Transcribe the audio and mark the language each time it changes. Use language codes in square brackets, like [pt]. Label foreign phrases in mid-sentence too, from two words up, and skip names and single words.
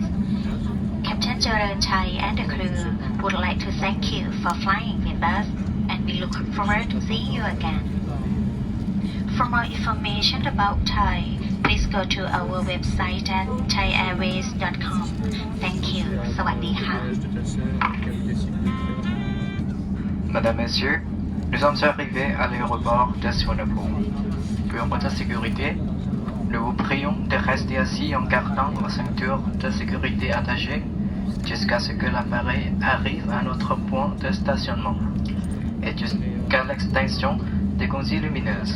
[en] Captain Jaran Chai and the crew would like to thank you for flying with us, and we look forward to seeing you again. For more information about Thai, please go to our website at thaiairways.com. Thank you. [th] สวัสดีค่ะ [fr] Madame, Messieurs, nous sommes arrivés à l'aéroport de Suvarnabhumi. Pour votre sécurité, nous vous prions de rester assis en gardant vos ceintures de sécurité attachées jusqu'à ce que l'appareil arrive à notre point de stationnement et jusqu'à l'extinction des consignes lumineuses.